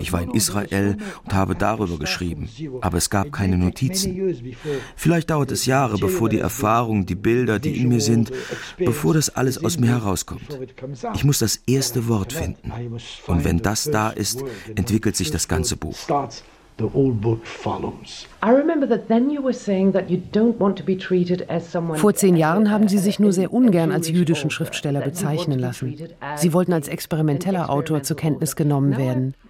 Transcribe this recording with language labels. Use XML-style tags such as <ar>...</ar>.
<de>Ich war in Israel und habe darüber geschrieben. Aber es gab keine Notizen. Vielleicht dauert es Jahre, bevor die Erfahrungen, die Bilder, die in mir sind, bevor das alles aus mir herauskommt. Ich muss das erste Wort finden. Und wenn das da ist, entwickelt sich das ganze Buch.</de> <en>The whole book follows. I remember that then you were saying that you don't want to be treated as someone.</en> <de>Vor 10 Jahren haben sie sich nur sehr ungern als jüdischen Schriftsteller bezeichnen lassen. Sie wollten als experimenteller Autor zur Kenntnis genommen werden.</de>